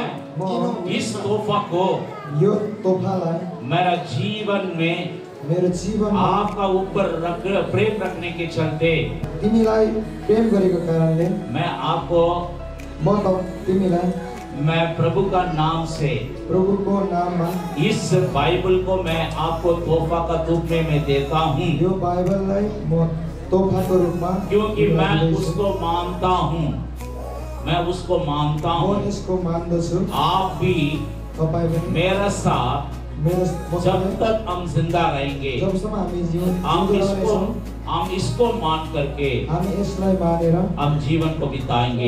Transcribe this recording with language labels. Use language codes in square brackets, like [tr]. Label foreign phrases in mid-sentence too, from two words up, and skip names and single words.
[hi] इस तोहफा को [ne] यो तोहफालाई [hi] मेरा जीवन में [ne] मेरो जीवन [hi] आपका ऊपर प्रेम रखने के चलते [ne] तिमीलाई प्रेम गरेको कारणले [hi] मैं आपको [ne] तिमीलाई [hi] मैं प्रभु का नाम से [ne] प्रभु को नाम [hi] इस बाइबल को मैं आपको तोहफा का रूप में मैं देता हूँ। [ne] यो बाइबललाई म तोहफा [hi] को रूप में क्योंकि मैं उसको मानता हूँ, मैं उसको मानता हूँ। [ne] इसको मान्दछु। [hi] आप भी मेरा साथ जब तक हम जिंदा रहेंगे हम इसको मान करके हम जीवन को बिताएंगे।